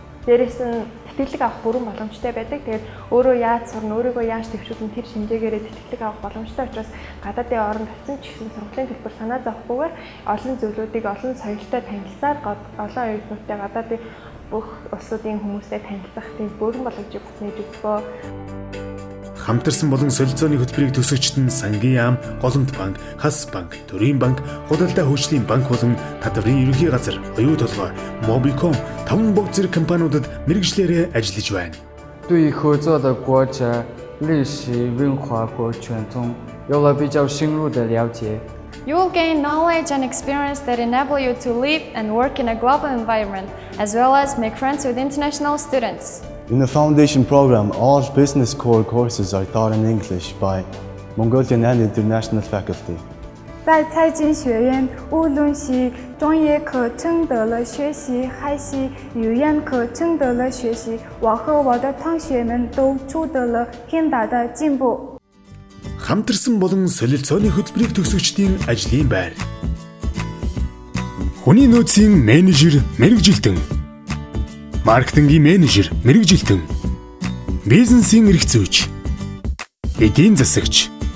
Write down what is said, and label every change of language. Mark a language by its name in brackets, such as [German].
[Mongolian] Дээрээс нь тэтгэлэг авах бүрэн боломжтой байдаг. Тэгээд өөрөө яаж сурна, өөрийгөө яаж төвшүүлнэ тэр шинжээгээрээ тэтгэлэг авах боломжтой учраас гадаадын оронд очсон ч гэсэн сургуулийн төлбөр санаа зовхгүйгээр олон зүйлүүдийг олон соёлтой танилцаад олон оюутнуудтай гадаадын бүх улсуудын хүмүүстэй танилцах тийм бүрэн боломжийг бас нээж өгөө. Хамтарсан болон солилцооны хөтөлбөрийг төсөгчд нь Сангийн яам, Голомт банк, Хас банк, Төрийн банк, Худалдаа хөгжлийн банк болон Татварын ерөнхий газар, оюу толгой, Mobicom 5 богд зэрэг компаниудад мэргэжлээрээ ажиллаж байна. [Chinese] 对合作的国家历史文化和传统有了比较深入的了解。 [English] You will gain knowledge and experience that enable you to live and work in a global environment, as well as make friends with international students. In the foundation program, all business core courses are taught in English by Mongolian and international faculty. [Chinese] 在财经学院，无论是专业课程的学习，还是语言课程的学习，我和我的同学们都取得了很大的进步。 [Mongolian] Хамтарсан болон солилцооны хөтөлбөрийг төсөгчдийн ажлын байр. Хүний нөөцийн менежер мэргэжилтэн. Маркетингийн менежер мэргэжилтэн. Бизнесийн эрх зүйч. Эдийн засагч.